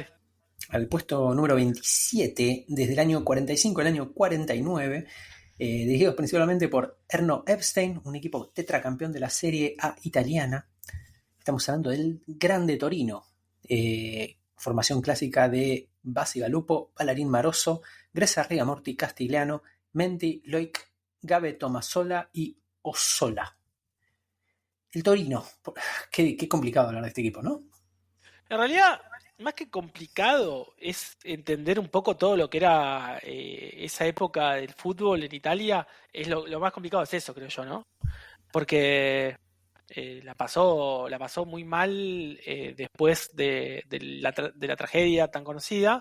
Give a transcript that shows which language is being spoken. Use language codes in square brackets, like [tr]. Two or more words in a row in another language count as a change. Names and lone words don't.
[es] al puesto número 27, desde el año 45 al año 49, dirigidos principalmente por Erno Epstein, un equipo tetracampeón de la Serie A italiana. Estamos hablando del Grande Torino, formación clásica de Basi Galupo, Ballarin Maroso, Gressa Rigamorti Castigliano, Menti, Loic, Gabe Tomasola y Osola. El Torino, qué complicado hablar de este equipo, ¿no? En realidad, más que complicado, es entender un poco todo lo que era esa época del fútbol en Italia. Es lo más complicado es eso, creo yo, ¿no? Porque la pasó muy mal después de la tragedia tan conocida.